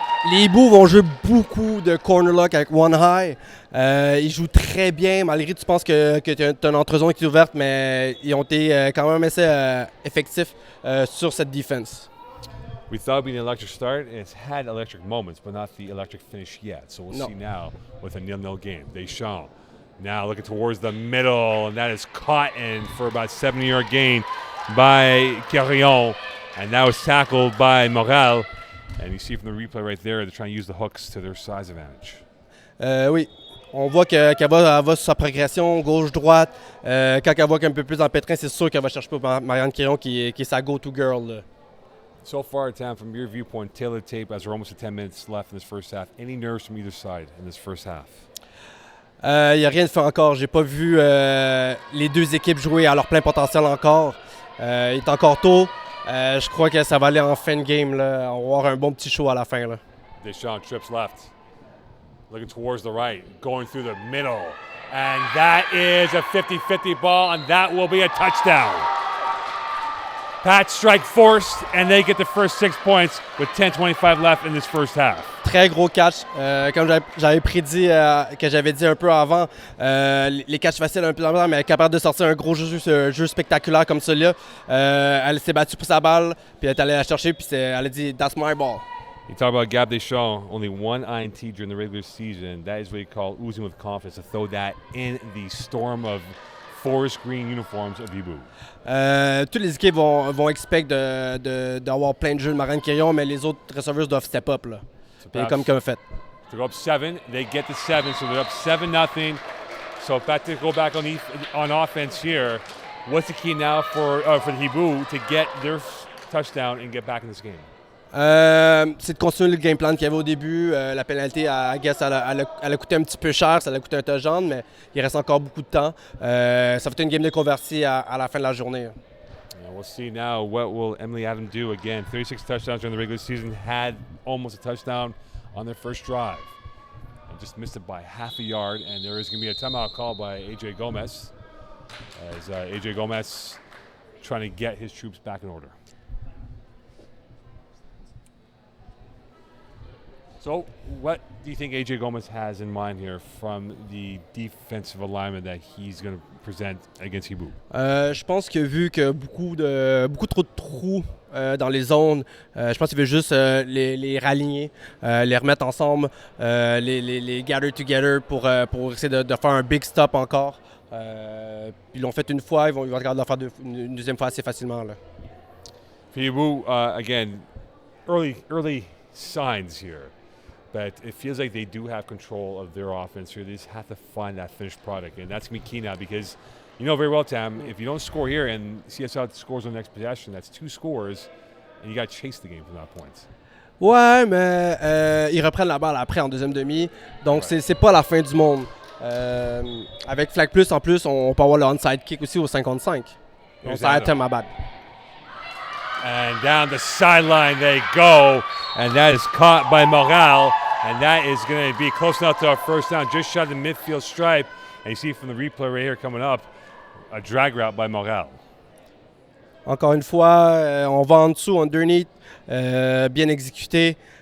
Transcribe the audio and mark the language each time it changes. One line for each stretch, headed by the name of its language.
French: Les Hiboux vont jouer beaucoup de corner lock avec one high. Ils jouent très bien, malgré que tu penses que tu as une entre-zone qui est ouverte, mais ils ont été quand même assez effectifs sur cette défense.
English: We thought it'd be an electric start, and it's had electric moments, but not the electric finish yet. So we'll see now with a 0-0 game. Deschamps now looking towards the middle, and that is caught in for about 70-yard gain by Carillon, and that was tackled by Montreal. And you see from the replay right there, they're trying to use the hooks to their size advantage.
French: Oui, on voit qu'elle va sur sa progression gauche-droite. Quand elle voit qu'un peu plus en pétrin, c'est sûr qu'elle va chercher pour Marianne Carillon qui est sa go-to girl. Là.
English: So far, Tam, from your viewpoint, tailor tape as we're almost at 10 minutes left in this first half. Any nerves from either side in this first half?
French: Il n'y a rien de fait encore. J'ai pas vu les deux équipes jouer à leur plein potentiel encore. Il est encore tôt. Je crois que ça va aller en fin de game. Là. On va avoir un bon petit show à la fin. Là.
English: Deschamps trips left, looking towards the right, going through the middle. And that is a 50-50 ball, and that will be a touchdown. Pat strike forced, and they get the first 6 points with 10:25 left in this first half.
French: Très gros catch. Comme j'avais prédit, que j'avais dit un peu avant, les catchs faciles un peu en mais elle est capable de sortir un gros jeu spectaculaire comme celui-là. Elle s'est battue pour sa balle, puis elle est allée la chercher, puis elle a dit «
English: That's my ball ». You talk about Gab Deschamps, only one INT during the regular season. That is what you call oozing with confidence, to throw that in the storm of forest green uniforms of Hiboux.
French: Toutes les équipes vont expect d'avoir plein de jeux de Marianne Carillon, mais les autres receveurs doivent step up. Là. Puis comme fait.
English: To go up 7, they get to 7, so they're up 7-0. So back to go back on offense here. What's the key now for the Hiboux to get their touchdown and get back in this game?
French: C'est de continuer le game plan qu'il y avait au début. La pénalité,
English: I guess,
French: elle a coûté un petit peu cher, ça a coûté un touchdown, mais il reste encore beaucoup de temps. Ça va être une game de convertie à la fin de la journée.
English: Yeah, we'll see now what will Emily Adam do. Again, 36 touchdowns during the regular season, had almost a touchdown on their first drive. And just missed it by half a yard, and there is going to be a timeout call by A.J. Gomez, as A.J. Gomez trying to get his troops back in order. So, what do you think A.J. Gomez has in mind here from the defensive alignment that he's going to present against Hiboux?
French: Je pense que vu que beaucoup trop de trous dans les zones, je pense qu'il veut juste les raligner, les remettre ensemble, les
English: gather together
French: pour essayer de faire un big stop encore. Ils l'ont fait une fois, ils vont regarder le faire une deuxième fois assez facilement. Là.
English: For Hiboux, again, early signs here. But it feels like they do have control of their offense here. They just have to find that finished product. And that's going to be key now because you know very well, Tam, if you don't score here and CSL scores on the next possession, that's 2 scores, and you got to chase the game from that point.
French: Ouais, mais ils reprennent la balle après en deuxième demi. Donc, c'est pas la fin du monde. Avec Flag Plus, en plus, on peut avoir le onside kick aussi au 55. Donc, ça a été ma bad.
English: And down the sideline they go, and that is caught by Montreal, and that is going to be close enough to a first down, just shot the midfield stripe. And you see from the replay right here coming up, a drag route by Montreal.
French: Encore une fois, on va en dessous, underneath, bien exécuté.